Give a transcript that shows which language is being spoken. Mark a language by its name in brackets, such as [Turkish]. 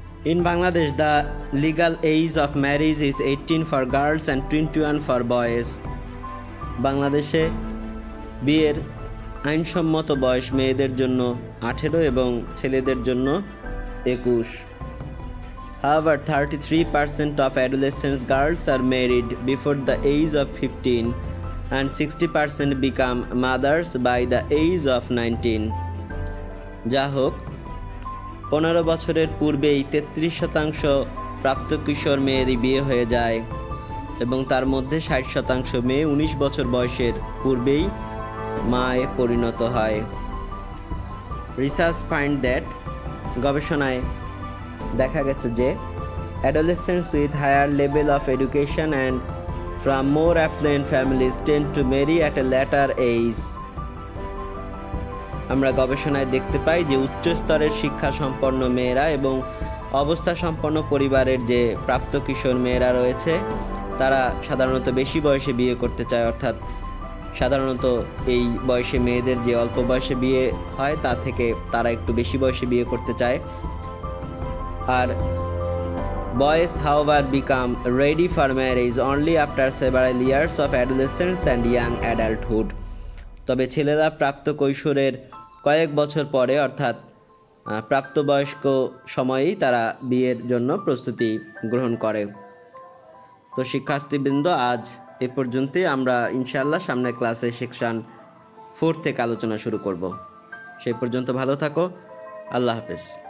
[English] In Bangladesh, the legal age of marriage is 18 for girls and 21 for boys. [Bangla] বাংলাদেশে বিয়ের আইনসম্মত বয়স মেয়েদের জন্য 18 এবং ছেলেদের জন্য 21। [English] However, 33% of adolescent girls are married before the age of 15 and 60% become mothers by the age of 19. [Bangla] যা হোক, 15 বছরের পূর্বেই 33% প্রাপ্ত কিশোর মেয়েরই বিয়ে হয়ে যায় এবং তার মধ্যে 60% মেয়ে 19 বছর বয়সের পূর্বেই মায়ে পরিণত হয়। [English] research find that, [Bangla] গবেষণায় দেখা গেছে যে [English] adolescents with higher level of education and from more affluent families tend to marry at a later age. [Bangla] আমরা গবেষণায় দেখতে পাই যে উচ্চ স্তরের শিক্ষা সম্পন্ন মেয়েরা এবং অবস্থা সম্পন্ন পরিবারের যে প্রাপ্ত কিশোর মেয়েরা রয়েছে তারা সাধারণত বেশি বয়সে বিয়ে করতে চায়, অর্থাৎ সাধারণত এই বয়সে মেয়েদের যে অল্প বয়সে বিয়ে হয় তা থেকে তারা একটু বেশি বয়সে বিয়ে করতে চায়। [English] আর boys however become ready for marriage only after several years of adolescence and young adulthood. [Bangla] তবে ছেলেরা প্রাপ্ত কৈশোরের কয়েক বছর পরে অর্থাৎ প্রাপ্তবয়স্ক সময়েই তারা বিয়ের জন্য প্রস্তুতি গ্রহণ করে। তো শিক্ষার্থীবৃন্দ, আজ এ পর্যন্তই। আমরা ইনশাআল্লাহ সামনের ক্লাসে সেকশন 4 থেকে আলোচনা শুরু করব। সেই পর্যন্ত ভালো থাকো। আল্লাহ হাফেজ।